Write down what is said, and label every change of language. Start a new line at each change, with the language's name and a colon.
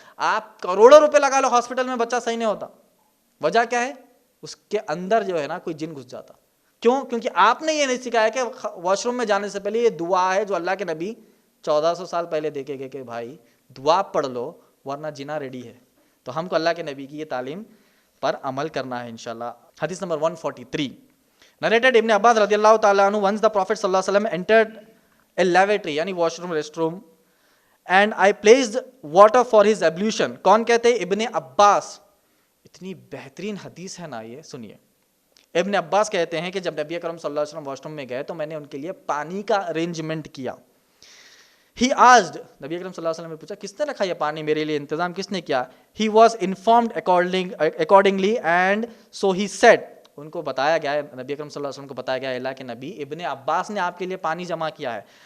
Urdu: آپ کروڑوں روپے لگا لو ہاسپٹل میں, بچہ صحیح نہیں ہوتا. وجہ کیا ہے؟ اس کے اندر جو ہے نا کوئی جن گھس جاتا. کیوں؟ کیونکہ آپ نے یہ نہیں سکھایا کہ واش روم میں جانے سے پہلے یہ دعا ہے جو اللہ کے نبی 1400 سال پہلے دیکھے گئے کہ بھائی دعا پڑھ لو ورنہ جنا ریڈی ہے. تو ہم کو اللہ کے نبی کی یہ تعلیم پر عمل کرنا ہے انشاءاللہ.
English: حدیث number 143, narrated Ibn Abbas رضی اللہ تعالیٰ عنہ, once the Prophet صلی اللہ علیہ وسلم entered a lavatory
Urdu: یعنی wash room, rest room,
English: and I placed water for his ablution.
Urdu: کون کہتے ہیں؟ ابن عباس. اتنی بہترین حدیث ہے نا یہ, سنیے. ابن عباس کہتے ہیں کہ جب نبی اکرم صلی اللہ علیہ وسلم واش روم میں گئے تو میں نے ان کے لیے پانی کا ارینجمنٹ کیا.
English: He asked,
Urdu: نبی اکرم صلی اللہ علیہ وسلم نے پوچھا کس نے رکھا یہ پانی میرے لیے, انتظام کس نے کیا؟
English: He was informed accordingly and so he said,
Urdu: ان کو بتایا گیا ہے, نبی اکرم صلی اللہ علیہ وسلم کو بتایا گیا اللہ کے نبی ابن عباس نے آپ کے لیے پانی جمع کیا ہے.